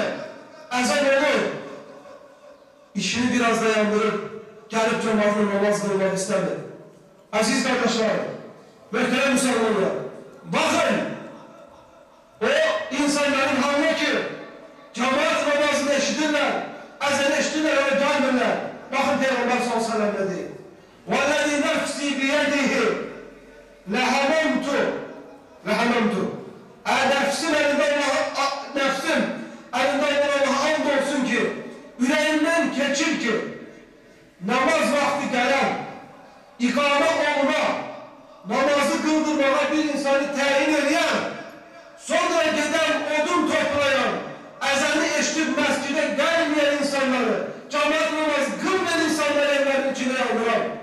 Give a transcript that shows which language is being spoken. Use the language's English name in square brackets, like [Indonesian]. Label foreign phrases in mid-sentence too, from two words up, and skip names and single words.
[Azerbaijani] Əzən olur, işini biraz dayandırıb, gəlib cəmaatla namaz qılmaq istəmir. Əziz qardaşlar, möhtərəm müsəlmanlar, baxın, o insanların halına ki, cəmaat namazını eşidirlər, əzəni eşidirlər, ona gəlmirlər. Baxın, Peyğəmbər s.ə.v nə deyir? [Arabic] وَالَّذِي نَفْسِي بِيَدِهِ لَهَمَمْتُ [Azerbaijani] Nəfsim əlində Allah'a and olsun ki, ürəyindən keçir ki, namaz vaxtı gələn, iqamə oluna, namazı qıldırmağa bir insanı təyin edən, sonra gedən odun toplayan, əzəni eşitib məscidə gəlməyən insanları, cəmaat namazı qılmayan insanları evlərin içində yandıran.